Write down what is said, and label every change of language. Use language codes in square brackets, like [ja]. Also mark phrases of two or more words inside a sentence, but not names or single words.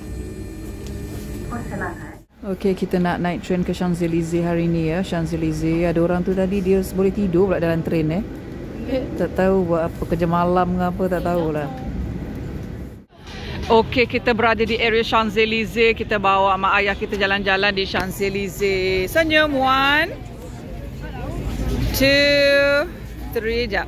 [ms] Okey, kita nak naik train ke Champs-Élysées hari ni ya. Champs-Élysées, ada orang tu tadi dia boleh tidur pula dalam train Tak tahu buat apa, kerja malam ke apa, tak tahulah. Okey, kita berada di area Champs-Élysées. Kita bawa mak ayah kita jalan-jalan di Champs-Élysées. Senyum, 1 2 3, jap.